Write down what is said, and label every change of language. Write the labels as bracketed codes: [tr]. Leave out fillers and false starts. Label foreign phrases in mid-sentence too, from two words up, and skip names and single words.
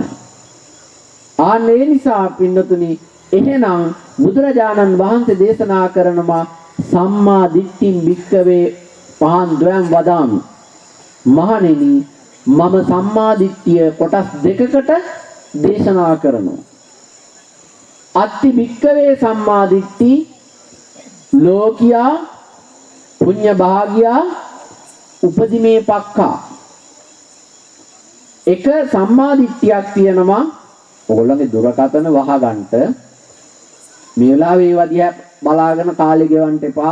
[si] ආන්නේ නිසා පින්නතුනි එහෙනම් බුදුරජාණන් වහන්සේ දේශනා කරනවා [pi] සම්මා දිට්ඨින් වික්කවේ පහන් ද්වයන් වදාමි. [si] මහණෙනි මම සම්මා දිට්ඨිය කොටස් දෙකකට දේශනා කරනවා. [pi] අත්ති වික්කවේ සම්මා දිට්ඨි ලෝකියා පුඤ්ඤ භාගියා උපදිමේ පක්ඛා. [si] එක සම්මා දිට්ඨියක් තියෙනවා. ඕගොල්ලන්ගේ දුරකථන වහගන්න මේ වෙලාවේ ඒවා දිහා බලාගෙන කාලය ගෙවන්න එපා.